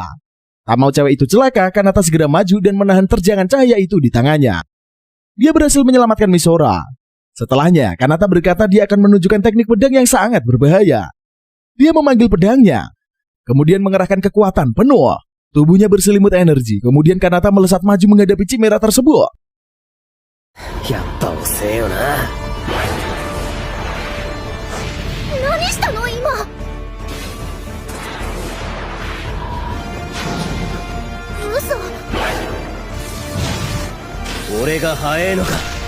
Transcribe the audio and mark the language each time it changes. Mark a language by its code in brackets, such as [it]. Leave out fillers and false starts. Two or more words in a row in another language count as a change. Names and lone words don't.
[id] Tak mau cewek itu celaka, Kanata segera maju dan menahan terjangan cahaya itu di tangannya. Dia berhasil menyelamatkan Misora. Setelahnya, Kanata berkata dia akan menunjukkan teknik pedang yang sangat berbahaya. Dia memanggil pedangnya, kemudian mengerahkan kekuatan penuh. Tubuhnya berselimut energi, kemudian Kanata melesat maju menghadapi Chimera tersebut. Yatta oseo na. [ja] 何したの今。嘘。俺が早えのか。